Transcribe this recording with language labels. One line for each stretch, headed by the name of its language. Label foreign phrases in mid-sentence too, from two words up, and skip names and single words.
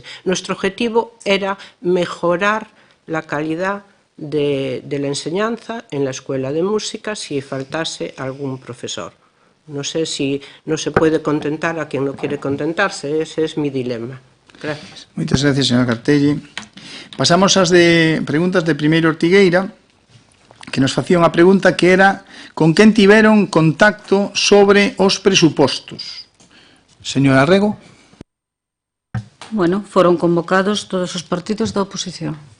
Spanish: Nuestro objetivo era mejorar la calidad de la enseñanza en la Escuela de Música si faltase algún profesor. No sé si no se puede contentar a quien no quiere contentarse, ese es mi dilema. Gracias.
Galician: Moitas gracias, señora Cartelli. Pasamos ás preguntas de Primeiro Ortigueira, que nos facía unha pregunta que era con quen tiveron contacto sobre os presupostos. Señora Rego. Bueno, foron convocados todos os partidos da oposición.